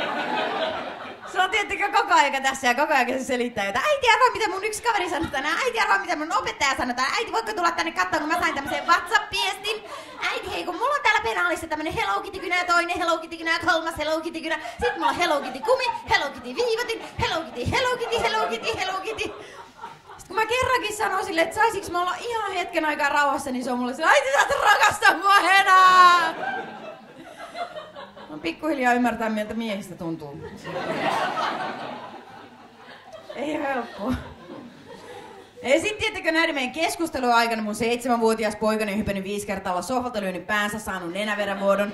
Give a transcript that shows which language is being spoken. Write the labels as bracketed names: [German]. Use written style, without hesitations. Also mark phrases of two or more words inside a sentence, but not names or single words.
[Finnish] Se on tietenkin koko ajan tässä ja koko ajan se selittää jotain. Äiti, arvaa mitä mun yksi kaveri sanoi tänään. Äiti, arvaa mitä mun opettaja sanoi tänään. Äiti, voitko tulla tänne katsomaan, kun mä sain tämmösen WhatsApp-viestin. Äiti, hei, kun mulla on täällä penaalissa tämmönen Hello Kitty-kynä ja toinen Hello Kitty-kynä ja kolmas Hello Kitty-kynä. Sitten mulla on Hello Kitty-kumi, Hello Kitty-viivotin, Hello Kitty, Hello Kitty, Hello Kitty, Hello Kitty. Sitten kun mä kerrankin sanoin sille, että saisiks mä olla ihan hetken aikaa rauhassa, niin se on mulle sille, äiti, sä et rakasta mua enää! No pikkuhiljaa ymmärtää, miltä miehistä tuntuu. Ei ole helppoa. Ja sit tiettäkö näiden meidän keskustelun aikana mun 7-vuotias poikani on hypännyt 5 kertaa olla sohvalta, lyönyt päänsä, saanut nenäverenvuodon.